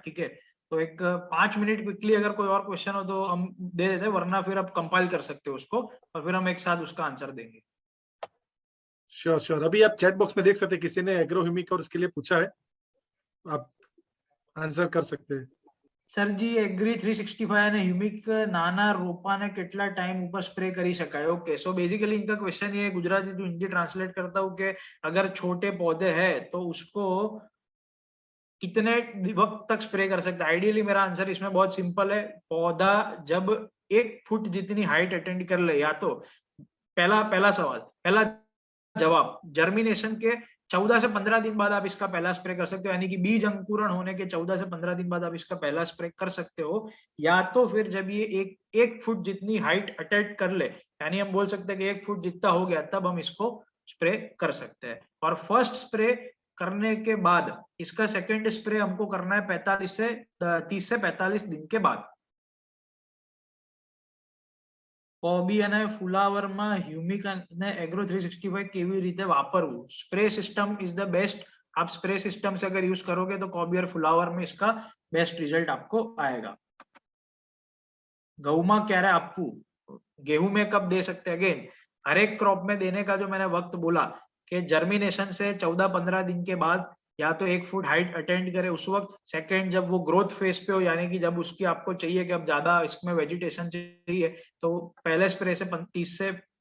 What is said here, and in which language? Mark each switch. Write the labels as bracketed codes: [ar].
[hi] ठीक है, तो एक 5 मिनट क्विकली अगर कोई और क्वेश्चन हो तो हम दे देते हैं, वरना फिर आप कंपाइल कर सकते हो उसको और फिर हम एक साथ उसका आंसर देंगे। श्योर। अभी आप चैट बॉक्स में देख सकते हैं, किसी ने एग्रोह्यूमिक और इसके लिए पूछा है, आप आंसर कर सकते हैं। [gu] સર જી એગ્રી 365 અને હ્યુમિક નાના રોપાને કેટલા ટાઈમ ઉપર સ્પ્રે કરી શકાય? [hi] ओके, सो बेसिकली इनका क्वेश्चन ये गुजराती टू हिंदी ट्रांसलेट करता हूँ कि अगर छोटे पौधे हैं तो उसको कितने वक्त तक स्प्रे कर सकते हैं? आइडियली मेरा आंसर इसमें बहुत सिंपल है, पौधा जब 1 फुट जितनी हाइट अटेंड कर ले, या तो पहला जवाब जर्मिनेशन के 14 से 15 दिन बाद आप इसका पहला स्प्रे कर सकते हो, यानी कि बीज अंकुरण होने के 14 से 15 दिन बाद आप इसका पहला स्प्रे कर सकते हो। या तो फिर जब ये एक फुट जितनी हाइट अटेंड कर ले, यानी हम बोल सकते हैं कि 1 फुट जितना हो गया, तब हम इसको स्प्रे कर सकते हैं। और फर्स्ट स्प्रे करने के बाद इसका सेकेंड स्प्रे हमको करना है 30 से 45 दिन के बाद। [gu] કોબી અને ફુલાવરમાં હ્યુમિક અને એગ્રો 365 કેવી રીતે વાપરવું? [en] Spray system is the best. [hi] आप स्प्रे सिस्टम से अगर यूज करोगे तो कॉबी और फ्लावर में इसका बेस्ट रिजल्ट आपको आएगा। गेहूं में क्या आपको, गेहूं में कब दे सकते हैं? अगेन हर एक क्रॉप में देने का जो मैंने वक्त बोला कि जर्मिनेशन से 14-15 दिन के बाद, या तो 1 फुट हाइट अटेंड करे उस वक्त, सेकंड जब वो ग्रोथ फेज पे हो, यानी कि जब उसकी आपको चाहिए कि अब ज्यादा इसमें वेजिटेशन चाहिए, तो पहले स्प्रे से 30 से